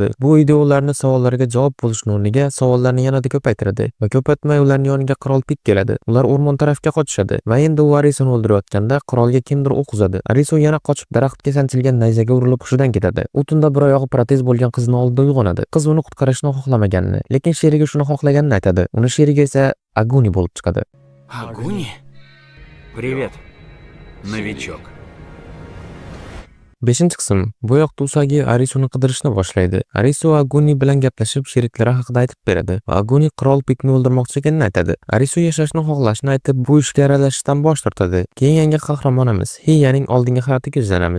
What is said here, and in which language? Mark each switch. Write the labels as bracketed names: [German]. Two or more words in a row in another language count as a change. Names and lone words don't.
[Uzbek] Bu video ularning savollariga javob bo'lishning o'rniga savollarni yanada ko'paytiradi va ko'patmay ularning yoniga qurol pik keladi. Ular o'rmon tarafga qochishadi va endi u Arisuni o'ldirayotganda qurolga kimdir o'q uzadi. Arisu yana qochib daraxtga sanchilgan nayzaga urilib hushidan ketadi. U tunda bir oyog'i protez bo'lgan qizni oldida uyg'onadi. Qiz uni qutqarishni xohlamaganini, lekin sherigi shuni xohlaganini aytadi. Uni sherigi esa Aguni bo'lib chiqadi. [Russian] Агуни? Привет, новичок. [Uzbek] 5-qism. Bu yoqda Usagi Arisuni qidirishni boshlaydi. Arisu Aguni bilan gaplashib, sheriklari haqida aytib beradi va Aguni qirol Pikni o'ldirmoqchi ekanini aytadi. Arisu yashashni xohlashini aytib, bu ishga aralashishdan bosh tortadi. Keyin yangi qahramonimiz Hiyaning oldingi hayotiga izlanamiz.